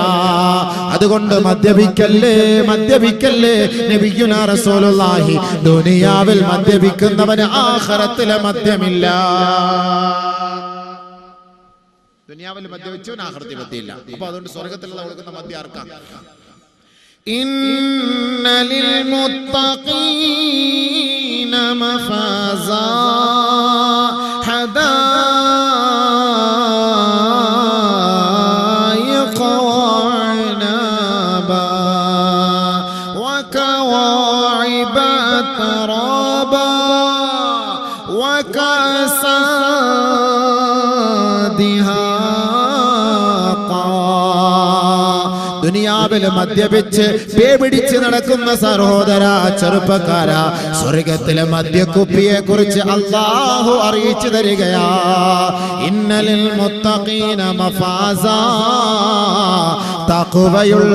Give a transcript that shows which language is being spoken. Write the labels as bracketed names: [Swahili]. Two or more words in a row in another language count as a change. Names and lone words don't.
[Malayalam] അതുകൊണ്ട് മദ്യപിക്കല്ലേ മദ്യപിക്കല്ലേ. [Arabic] نبينا رسول الله [Malayalam] ദുനിയാവിൽ മദ്യപിക്കുന്നവന് ആഖിറത്തിലെ മദ്യമില്ല. ദുനിയാവിൽ മദ്യപിച്ചവൻ ആഖിറത്തിൽ മദ്യമില്ല. അപ്പൊ അതുകൊണ്ട് സ്വർഗ്ഗത്തിലുള്ള കൊടുക്കുന്ന മദ്യം ആർക്കാ? [Arabic] إن للمتقين مفازا حدائق وعنبا وكواعب أترابا وكأسا دهاقا. [Malayalam] ദുനിയാവിൽ മദ്യപിച്ച് പേപിടിച്ച് നടക്കുന്ന സഹോദര ചെറുപ്പക്കാര, സ്വർഗത്തിലെ മദ്യക്കുപ്പിയെ കുറിച്ച് അല്ലാഹു അറിയിച്ചു തരികയാ. [Arabic] إن للمتقين مفازا, തഖ്വയുള്ള